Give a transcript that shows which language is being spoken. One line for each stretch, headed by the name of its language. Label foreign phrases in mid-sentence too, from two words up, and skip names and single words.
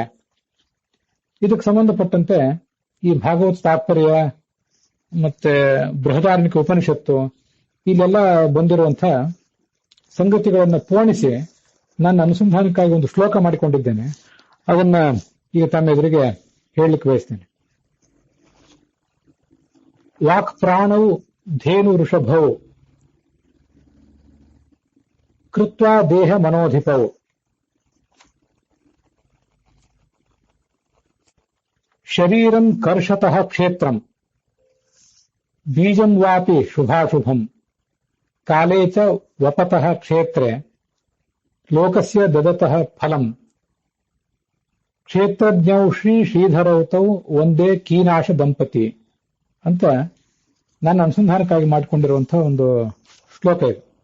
Kannada: ಇದಕ್ಕೆ ಸಂಬಂಧಪಟ್ಟಂತೆ ಈ ಭಾಗವತ ತಾತ್ಪರ್ಯ ಮತ್ತೆ ಬೃಹದಾರಣ್ಯಕ ಉಪನಿಷತ್ತು ಇಲ್ಲೆಲ್ಲ ಬಂದಿರುವಂತಹ ಸಂಗತಿಗಳನ್ನು ಪೋಣಿಸಿ ನನ್ನ ಅನುಸಂಧಾನಕ್ಕಾಗಿ ಒಂದು ಶ್ಲೋಕ ಮಾಡಿಕೊಂಡಿದ್ದೇನೆ. ಅದನ್ನ ಈಗ ತಮ್ಮ ಎದುರಿಗೆ ಹೇಳಲಿಕ್ಕೆ ಬಯಸ್ತೇನೆ.
Sanskrit: ವಾಕ್ ಪ್ರಾಣವು ಧೇನು ವೃಷಭವು ಕೃತ್ವಾ ದೇಹ ಮನೋಧಿಪವು ಶರೀರಂ ಕರ್ಷತಃ ಕ್ಷೇತ್ರಂ ಬೀಜಂ ವಾಪಿ ಶುಭಾಶುಭಂ ಕಾಲೇ ಚ ವಪತಃ ಕ್ಷೇತ್ರೆ ಲೋಕಸ್ಯ ದದತಃ ಫಲಂ ಕ್ಷೇತ್ರಜ್ಞೌ ಶ್ರೀಧರೌತೌ ಒಂದೇ ಕೀನಾಶ ದಂಪತಿ
Kannada: ಅಂತ ನಾನು ಅನುಸಂಧಾನಕ್ಕಾಗಿ ಮಾಡಿಕೊಂಡಿರುವಂತಹ ಒಂದು ಶ್ಲೋಕ ಇದು.